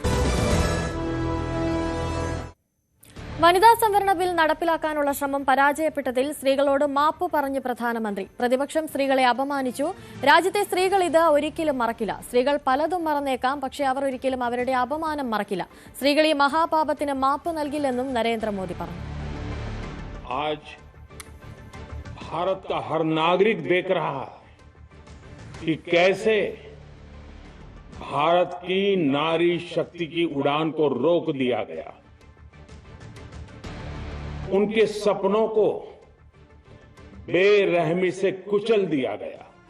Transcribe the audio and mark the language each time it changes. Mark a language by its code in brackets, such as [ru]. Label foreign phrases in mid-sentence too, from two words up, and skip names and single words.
[ml] വനിതാ സംവരണ ബിൽ നടപ്പിലാക്കാനുള്ള ശ്രമം പരാജയപ്പെട്ടതിൽ സ്ത്രീകളോട് മാപ്പ് പറഞ്ഞ് പ്രധാനമന്ത്രി. പ്രതിപക്ഷം സ്ത്രീകളെ അപമാനിച്ചു. രാജ്യത്തെ സ്ത്രീകൾ ഇത് ഒരിക്കലും മറക്കില്ല. സ്ത്രീകൾ പലതും മറന്നേക്കാം, പക്ഷേ അവർ ഒരിക്കലും അവരുടെ അപമാനം മറക്കില്ല. സ്ത്രീകൾ ഈ മഹാപാപത്തിന് മാപ്പ് നൽകില്ലെന്നും നരേന്ദ്രമോദി പറഞ്ഞു. [hi] आज भारत का हर नागरिक देख रहा है कि कैसे भारत की नारी शक्ति की उड़ान को रोक दिया गया, उनके सपनों को बेरहमी से कुचल दिया गया.